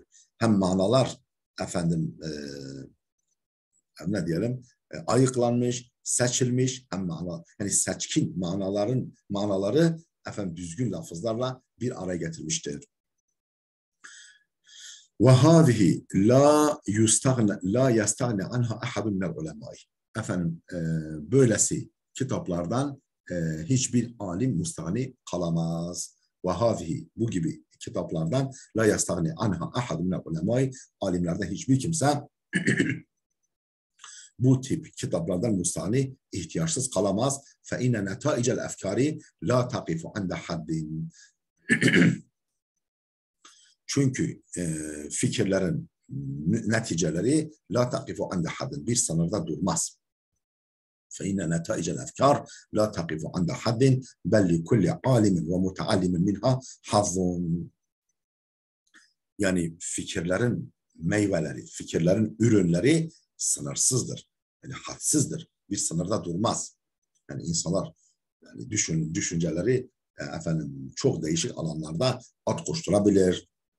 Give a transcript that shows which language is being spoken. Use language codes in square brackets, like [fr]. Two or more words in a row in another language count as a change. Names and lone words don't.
[tr] Hem manalar ne diyelim? Ayıklanmış, seçilmiş, hem yani seçkin manaları düzgün lafızlarla bir araya getirmiştir. [ar] وهذه لا يستغني عنها أحد من العلماء. [tr] Efendim böylesi kitaplardan hiçbir alim müstahni kalamaz. [ar] Vehâzihi [tr] bu gibi kitaplardan [ar] لا يستغني عنها أحد من العلماء. [tr] Alimlerden hiçbir kimse bu tip kitaplardan müstahni ihtiyaçsız kalamaz. [ar] فإن نتائج الأفكار لا تقف عند حد. [tr] Çünkü fikirlerin neticeleri [ar] لا تقف عند حد, [tr] bir sınırda durmaz. [ar] فإن نتائج الأفكار لا تقف عند حد بل لكل عالم ومتعلم منها حظ. [tr] Yani fikirlerin meyveleri, fikirlerin ürünleri sınırsızdır. Yani hadsizdir. Bir sınırda durmaz. Yani insanlar yani düşünceleri efendim çok değişik alanlarda at koşturabilir.